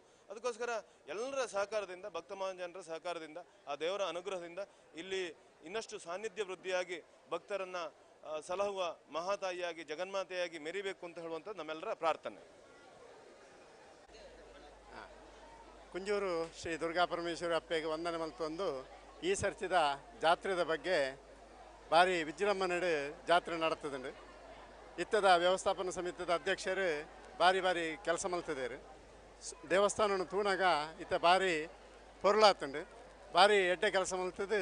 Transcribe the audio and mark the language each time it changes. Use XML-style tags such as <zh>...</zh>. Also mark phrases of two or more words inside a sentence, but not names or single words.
<kn>ಅದಕ್ಕೋಸ್ಕರ ಎಲ್ಲರ ಸಹಕಾರದಿಂದ, ಭಕ್ತ ಮಹಾಜನರ ಸಹಕಾರದಿಂದ, ಆ ದೇವರ ಅನುಗ್ರಹದಿಂದ ಇಲ್ಲಿ ಇನ್ನಷ್ಟು ಸಾನ್ನಿಧ್ಯ ವೃದ್ಧಿಯಾಗಿ ಭಕ್ತರನ್ನ ಸಲಹುವ ಮಹಾತಾಯಿಯಾಗಿ ಜಗನ್ಮಾತೆಯಾಗಿ ಮೆರಿಬೇಕು ಅಂತ ಹೇಳುವಂಥದ್ದು ನಮ್ಮೆಲ್ಲರ ಪ್ರಾರ್ಥನೆ.</kn> <tcy>ಕುಂಜೂರು ಶ್ರೀ ದುರ್ಗಾಪರಮೇಶ್ವರಿ ಅಪ್ಪೆಗೆ ವಂದನೆ ಮಲ್ತೊಂದು ಈ ಸರ್ತಿದ ಜಾತ್ರೆದ ಬಗ್ಗೆ ಭಾರಿ ವಿಜೃಂಭಣೆ ಜಾತ್ರೆ ನಡೀತದೆ. ಇತ್ತದ ವ್ಯವಸ್ಥಾಪನಾ ಸಮಿತಿದ ಅಧ್ಯಕ್ಷರು ಭಾರಿ ಕೆಲಸ ಮಲ್ತಿದ್ದಾರೆ. ದೇವಸ್ಥಾನ ತೂಣಾಗ ಇತ್ತ ಭಾರಿ ಪೊರ್ಲಾತುಂಡು, ಭಾರಿ ಎಡ್ಡೆ ಕೆಲಸ ಮಲ್ತದ್ದು.</tcy>